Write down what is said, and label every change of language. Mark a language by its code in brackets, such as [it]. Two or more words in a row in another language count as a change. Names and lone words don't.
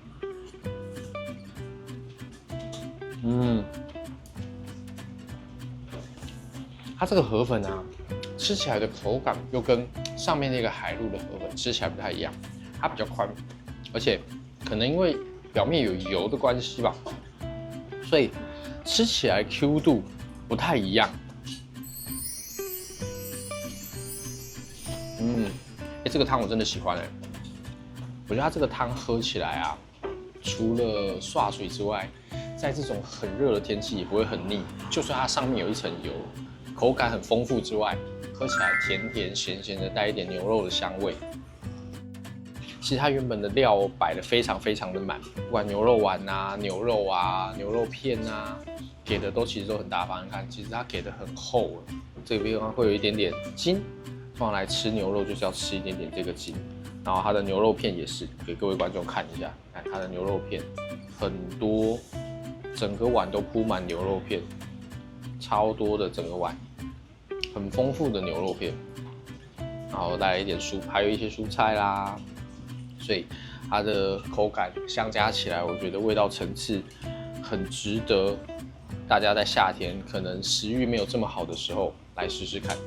[zh] 它這個河粉啊，吃起來的口感又跟上面那個海陸的河粉吃起來不太一樣，它比較寬，而且可能因為表面有油的關係吧，所以吃起來 Q 度不太一樣。這個湯我真的喜歡哎，我覺得它這個湯喝起來啊，除了涮水之外，在這種很熱的天氣也不會很膩，就算它上面有一層油，口感很豐富之外，喝起來甜甜鹹鹹的，帶一點牛肉的香味。其實它原本的料擺得非常非常的滿，不管牛肉丸啊、牛肉啊、牛肉片啊，給的其實都很大方。你看，其實它給的很厚了，這個地方會有一點點筋。通常來吃牛肉就是要吃一點點這個筋，然後它的牛肉片也是，給各位觀眾看一下，看它的牛肉片很多，整個碗都鋪滿牛肉片，超多的整個碗，很豐富的牛肉片，然後帶來一點還有一些蔬菜啦，所以它的口感相加起來，我覺得味道層次很值得大家在夏天可能食慾沒有這麼好的時候來試試看。